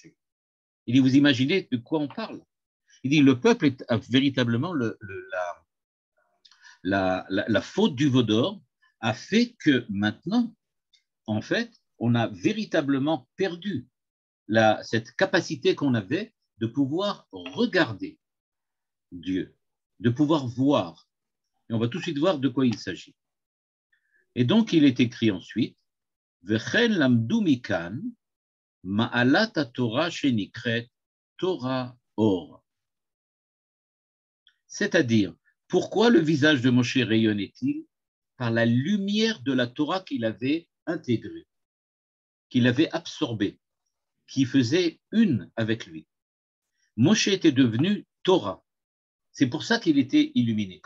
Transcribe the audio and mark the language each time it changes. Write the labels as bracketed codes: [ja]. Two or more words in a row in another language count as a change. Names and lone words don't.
[fr] Il dit, vous imaginez de quoi on parle? Il dit, le peuple est véritablement la faute du veau d'or a fait que maintenant, en fait, on a véritablement perdu cette capacité qu'on avait de pouvoir regarder Dieu, de pouvoir voir. Et on va tout de suite voir de quoi il s'agit. Et donc, il est écrit ensuite, [he] וכן למדו מכאן, מעלת תורה שנקראת תורה אור. [fr] C'est-à-dire, pourquoi le visage de Moshe rayonnait-il? Par la lumière de la Torah qu'il avait intégrée, qu'il avait absorbée, qui faisait une avec lui. Moshe était devenu Torah. C'est pour ça qu'il était illuminé.